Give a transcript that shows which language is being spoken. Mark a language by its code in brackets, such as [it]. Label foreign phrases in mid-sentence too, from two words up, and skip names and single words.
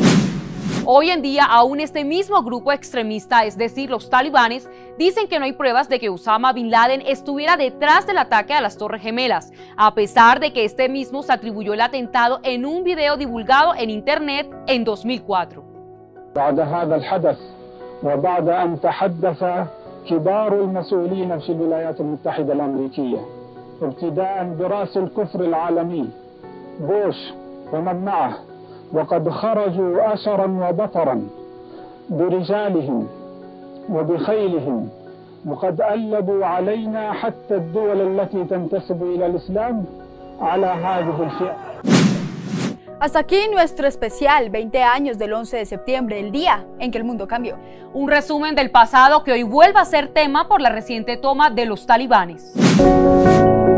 [es] Hoy en día, aún este mismo grupo extremista, es decir, los talibanes, dicen que no hay pruebas de que Osama Bin Laden estuviera detrás del ataque a las Torres Gemelas, a pesar de que este mismo se atribuyó el atentado en un video divulgado en internet en 2004. [ar] بعد هذا الحدث وبعد أن تحدث كبار المسؤولين في الولايات المتحدة الأمريكية ابتداء برأس الكفر العالمي بوش ومن معه وقد خرجوا أشرا وبطرا برجالهم وبخيلهم وقد ألبوا علينا حتى الدول التي تنتسب إلى الإسلام على هذه الفئة. [es] Hasta aquí nuestro especial 20 años del 11 de septiembre, el día en que el mundo cambió. Un resumen del pasado que hoy vuelve a ser tema por la reciente toma de los talibanes.